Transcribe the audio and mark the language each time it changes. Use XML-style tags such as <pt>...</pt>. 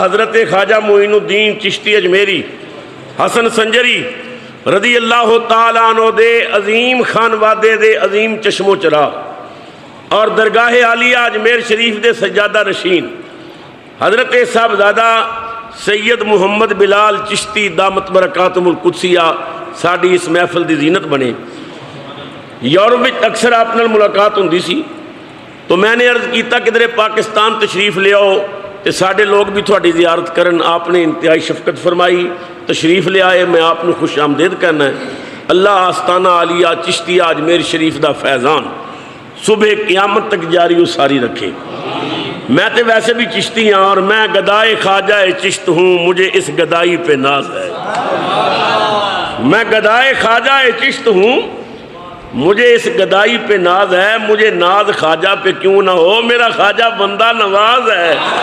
<pa>حضرت خواجہ معین الدین چشتی اجمیری حسن سنجری رضی اللہ تعالیٰ عنہ دے عظیم خانوادے دے عظیم چشم و چراغ اور درگاہ عالیہ اجمیر شریف دے سجادہ نشین حضرت صاحبزادہ سید محمد بلال چشتی دامت برکاتہم القدسیہ ساڑی اس محفل دی زینت بنے. یورپ میں اکثر آپ نال ملاقات ہوندی سی تو میں نے عرض کیتا کہ در پاکستان تشریف لے آؤ تے ساڑے لوگ بھی تھوڑی زیارت کرن. آپ نے انتہائی شفقت فرمائی، تشریف لے آئے، میں آپ نے خوش آمدید کہنا ہے. اللہ آستانہ عالیہ چشتیہ اجمیر شریف دا فیضان صبح قیامت تک جاری و ساری رکھے. میں تے ویسے بھی چشتی ہاں</pa> <ur>اور میں گدائے خواجہ چشت ہوں، مجھے اس گدائی پہ ناز ہے. میں گدائے خواجہ چشت ہوں، مجھے اس گدائی پہ ناز ہے. مجھے ناز خواجہ پہ کیوں نہ ہو، میرا خواجہ بندہ نواز ہے.</ur>